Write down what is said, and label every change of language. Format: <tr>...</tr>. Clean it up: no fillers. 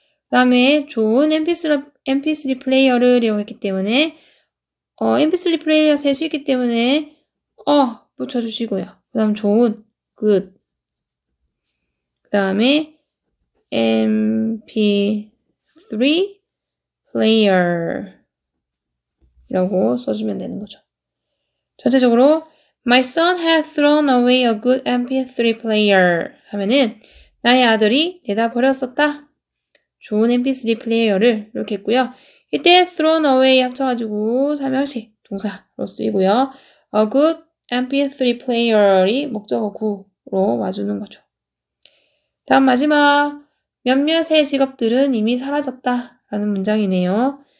<ko>그 다음에 좋은 mp3 플레이어를 이용했기 때문에 mp3 플레이어 셀 수 있기 때문에 붙여주시고요. 그 다음 좋은 good 그 다음에 mp3 player 이라고 써주면 되는 거죠. 전체적으로</ko> <en>My son had thrown away a good mp3 player</en> <ko>하면은 나의 아들이 내다 버렸었다. 좋은 mp3 플레이어를 이렇게 했고요. 이때 thrown away 합쳐가지고 삼형식 동사로 쓰이고요. A good mp3 player이 목적어 구로 와주는 거죠. 다음 마지막 몇몇의 직업들은 이미 사라졌다 라는 문장이네요.</ko>